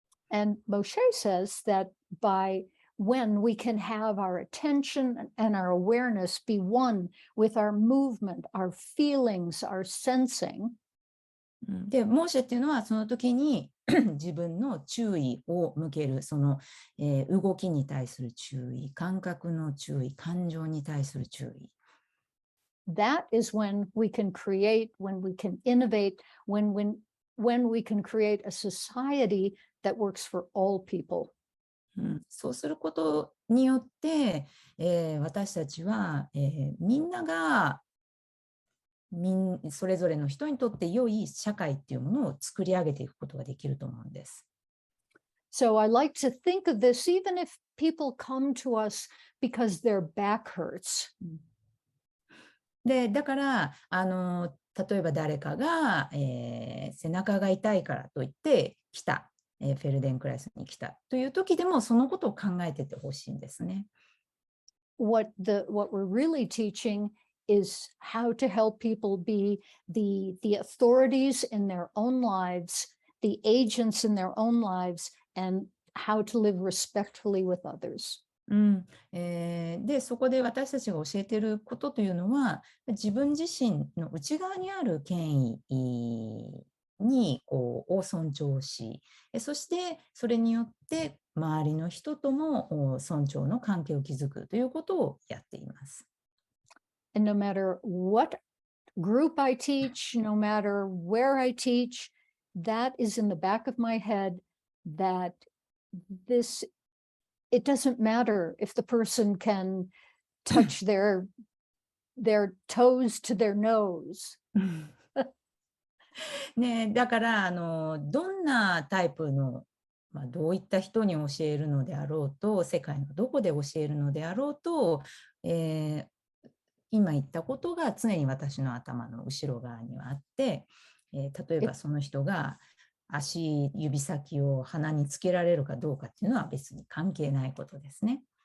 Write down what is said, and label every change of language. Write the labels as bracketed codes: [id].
[en] And Moshe says that when we can have our attention and our awareness be one with our movement, our feelings, our sensing. [ja] で、モーシェっていうのはその時に自分の注意を向ける、その、動きに対する注意、感覚の注意、感情に対する注意。 [en] That is when we can create, when we can innovate, when we can create a society that works for all people. [ja] そうすることによって、私たちは、みんながそれぞれの人にとって良い社会っていうものを作り上げていくことができると思うんです。 [en] So I like to think of this, even if people come to us because their back hurts. [ja] で、だから、例えば誰かが、背中が痛いからといって来た、フェルデンクライスに来たという時でもそのことを考えててほしいんですね。 [en] What we're really teaching is how to help people be the authorities in their own lives, the agents in their own lives, and how to live respectfully with others. [ja] で、そこで私たちが教えていることというのは、自分自身の内側にある権威を尊重し、そしてそれによって周りの人とも尊重の関係を築くということをやっています。 [en] And no matter what group I teach, no matter where I teach, that is in the back of my head that it doesn't matter if the person can touch their toes to their nose. [ja] ね、だからどんなタイプの、どういった人に教えるのであろうと、世界のどこで教えるのであろうと、今言ったことが常に私の頭の後ろ側にはあって、例えばその人が指先を鼻につけられるかどうかっていうのは別に関係ないことですね。